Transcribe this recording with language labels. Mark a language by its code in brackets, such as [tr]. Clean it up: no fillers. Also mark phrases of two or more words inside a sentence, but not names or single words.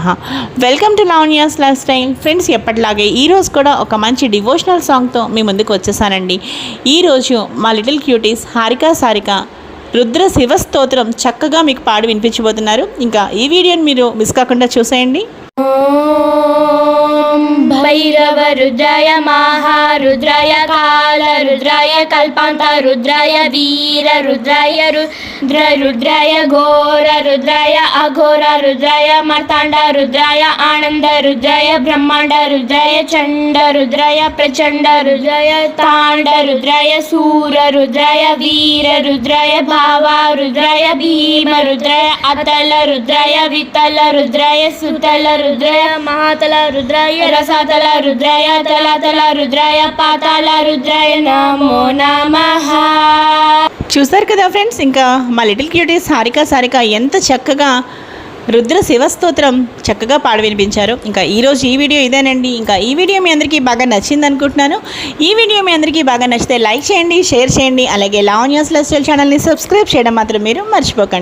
[en] Welcome to Lavanya's Life Style. [te] ఫ్రెండ్స్, ఎప్పటిలాగే ఈరోజు కూడా ఒక మంచి [en] devotional song [te] మీ ముందుకు వచ్చేసానండి. ఈరోజు మా [en] little cuties [te] హారిక సారిక రుద్ర శివ స్తోత్రం చక్కగా మీకు పాడి వినిపించబోతున్నారు. ఇంకా ఈ వీడియోని మీరు మిస్ కాకుండా చూసేయండి. [sa] भैरव रुद्राय महारुद्राय काल रुद्राय कल्पांत रुद्राय वीर रुद्राय रुद्र रुद्राय घोर रुद्राय अघोर रुद्राय मार्तांड रुद्राय आनंद रुद्राय ब्रह्मांड रुद्राय चंड रुद्राय प्रचंड रुद्राय तांड रुद्राय सूर रुद्राय वीर रुद्राय भावा रुद्राय भीम रुद्राय अतल रुद्राय वितल रुद्राय सुतल रुद्राय महातल रुद्राय रसातल रुद्राय तलातल रुद्राय पाताल रुद्राय नमो नमः. [te] చూసారు కదా ఫ్రెండ్స్, ఇంకా మా [en] little cuties [te] హారిక సారిక ఎంత చక్కగా రుద్ర శివ స్తోత్రం చక్కగా పాడి వినిపించారు. ఇంకా ఈరోజు ఈ వీడియో ఇదేనండి. ఇంకా ఈ వీడియో మీ అందరికీ బాగా నచ్చింది అనుకుంటున్నాను. ఈ వీడియో మీ అందరికీ బాగా నచ్చితే లైక్ చేయండి, షేర్ చేయండి, అలాగే లావణ్యాస్ లైఫ్ స్టైల్ ఛానల్ని సబ్స్క్రైబ్ చేయడం మాత్రం మీరు మర్చిపోకండి.